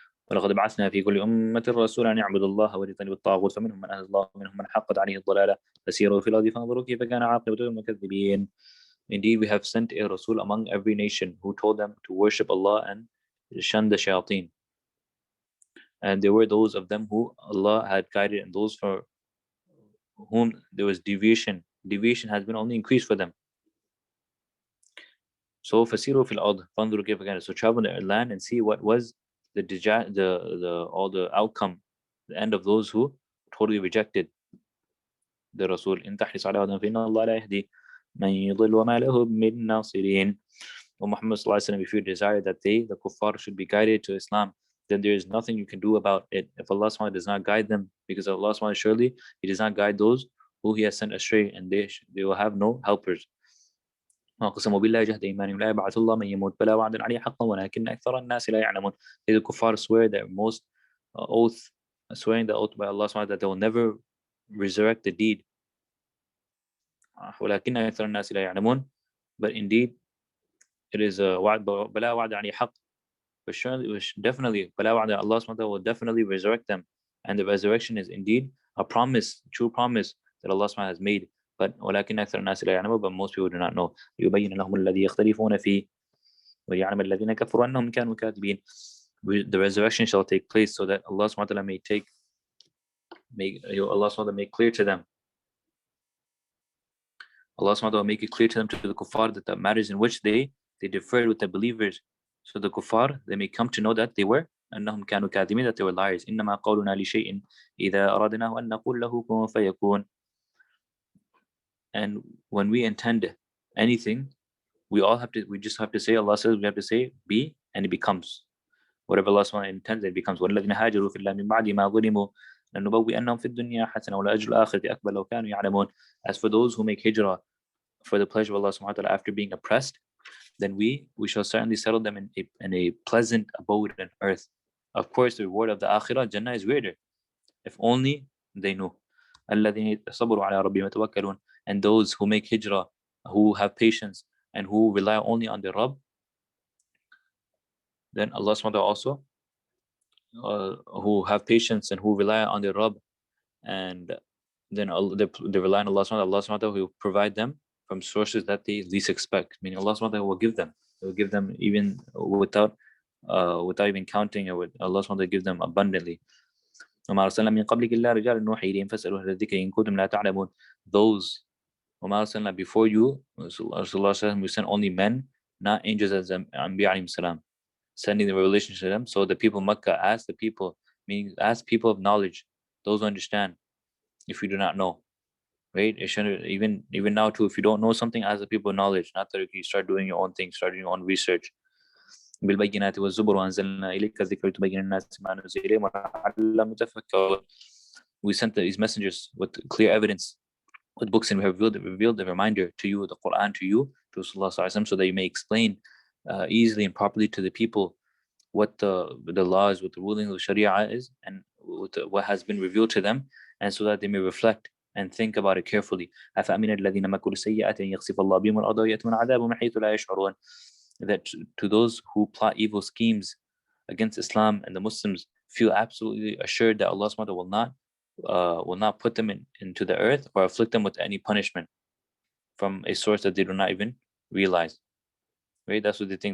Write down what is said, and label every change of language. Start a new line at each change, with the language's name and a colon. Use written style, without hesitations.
Arabic: ولقد بعثنا في كل أمة رسولا أن يعبدوا الله واجتنبوا الطاغوت فمنهم من أهدى الله ومنهم من حقت عليه الضلالة فسيروا في الأرض فانظروا كيف كان عاقبة المكذبين.
English: Indeed, we have sent a Rasul among every nation who told them to worship Allah and shun the shayateen. And there were those of them who Allah had guided, and those for whom there was deviation. Deviation has been only increased for them. So
Arabic: فسيروا في الأرض فانظروا كيف كان.
English: So travel in the land and see what was all the outcome, the end of those who totally rejected the Rasul.
Arabic: إن تحرص على هداهم فإن الله لا يهدي من يضل وما له من ناصرين.
English: O Muhammad sallallahu alaihi wasallam, if you desire that the kuffar should be guided to Islam, then there is nothing you can do about it. If Allah subhanahu does not guide them, because Allah subhanahu surely He does not guide those who He has sent astray, and they will have no helpers.
Arabic: وَقَسَمُوا بِاللَّهِ جَهْدَ إِيمَانِهِمْ لَا يَبْعَثُ اللَّهُ مَن يَمُوتُ بَلَى وَعْدٌ عَلَيْهِ حَقٌّ وَلَكِنَّ أَكْثَرَ النَّاسِ لَا يَعْلَمُونَ.
English: The kuffar swear their most swearing the oath by Allah subhanahu that they will never resurrect the deed.
Arabic: وَلَكِنَّ أَكْثَرَ النَّاسِ لَا يَعْلَمُونَ.
English: But indeed, it is a wa'd,
Arabic: بَلَى وَعْدٌ عَلَيْهِ حَقٌّ.
English: But surely, definitely,
Arabic: بَلَى وَعْدٌ,
English: Allah subhanahu will definitely resurrect them. And the resurrection is indeed a promise, true promise that Allah subhanahu has made. But
Arabic: ولكن أكثر الناس لا يعلمون,
English: but most people do not know.
Arabic: يبين لهم الذي يختلفون فيه ويعلم الذين كفروا أنهم كانوا كاذبين.
English: The resurrection shall take place so that Allah subhanahu wa ta'ala Allah subhanahu wa ta'ala make clear to them. Allah subhanahu wa ta'ala make it clear to them, to the kuffar, that the matters in which they differed with the believers. So the kuffar, they may come to know that they were
Arabic: أنهم كانوا كاذبين,
English: that they were liars.
Arabic: إنما قولنا لشيء إذا أردناه أن نقول له كن فيكون.
English: And when we intend anything, we just have to say, Allah says, we have to say be, and it becomes. Whatever Allah subhanahu intends, it becomes.
Arabic: وَالَّذِينَ هَاجَرُوا فِي اللَّهِ مِن بَعْدِ مَا ظُلِمُوا لَنُبَوِّئَنَّهُمْ فِي الدُّنْيَا حَسَنَةً وَلَأَجْرُ الْآخِرَةِ أَكْبَرُ لَوْ كَانُوا يَعْلَمُونَ.
English: As for those who make hijrah for the pleasure of Allah subhanahu wa ta'ala after being oppressed, then we shall certainly settle them in a pleasant abode on earth. Of course, the reward of the akhirah, Jannah, is greater. If only they knew.
Arabic: الَّذِينَ صَبَرُوا عَلَى رَبِّهِمْ يَتَوَكَّلُونَ.
English: And those who make hijrah, who have patience, and who rely only on their Rabb, then Allah subhanahu wa ta'ala also, who have patience and who rely on their Rabb, and then they rely on Allah subhanahu wa ta'ala will provide them from sources that they least expect. Meaning Allah subhanahu wa ta'ala will give them. He will give them even without even counting, or Allah subhanahu wa ta'ala give them abundantly.
Arabic: وما أرسلنا من قبلك إلا رجالا نوحي إليهم فاسألوا أهل الذكر إن كنتم لا تعلمون.
English: Those
Arabic: وما أرسلنا
English: before you, Rasulullah, we sent only men, not angels, as Anbiya alayhim salam, sending the revelation to them. So the people of Makkah asked the people, meaning ask people of knowledge, those who understand, if you do not know. right? It shouldn't, even now too, if you don't know something, ask the people knowledge, not that you start doing your own thing, start doing your own research.
Arabic: بالبينات والزبر وأنزلنا إليك الذكر لتبين الناس ما نزل إليهم ولعلهم يتفكرون.
English: We sent these messengers with clear evidence, with books, and we have revealed the reminder to you, the Quran to you, to Rasulullah, so that you may explain easily and properly to the people what the laws, what the ruling of Sharia is, and what has been revealed to them, and so that they may reflect and think about it carefully.
Arabic: أفأمن الذين مكروا السيئات أن يخسف الله بهم الأرض ويأتون عذاب من حيث لا يشعرون.
English: That to those who plot evil schemes against Islam and the Muslims, feel absolutely assured that Allah subhanahu wa ta'ala will not put them into the earth or afflict them with any punishment from a source that they do not even realize. Right? That's what they think.